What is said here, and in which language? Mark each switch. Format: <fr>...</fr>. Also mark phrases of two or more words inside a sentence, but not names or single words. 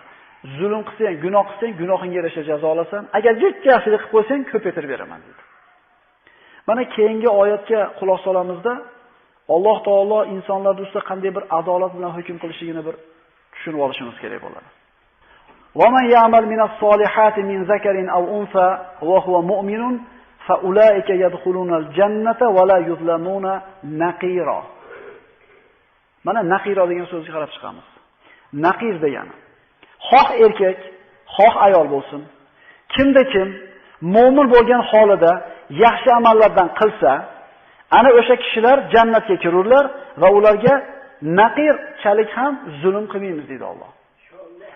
<uz>Zulm qilsang, gunoh qilsang, gunohingga yarasha jazo olasan. Agar jitta yaxshilik qilib qo'ysang, ko'paytirib beraman dedi. Mana keyingi oyatga quloq solamizda Alloh taolo insonlar ustida qanday bir adolat bilan hukm qilishligini bir tushunib olishimiz kerak bo'ladi.</uz> <ar>ومن يعمل من الصالحات من ذكر أو أنثى وهو مؤمن فأولئك يدخلون الجنة ولا يظلمون نقيرا.</ar> <uz>Mana naqira degan so'zga qarab chiqamiz. Naqir degani xoh erkak, xoh ayol bo'lsin, kimda kim mu'min bo'lgan holida yaxshi amallardan qilsa, ana o'sha kishilar jannatga kirurlar va ularga naqirchalik ham zulm qilmaymiz deydi Alloh.</uz>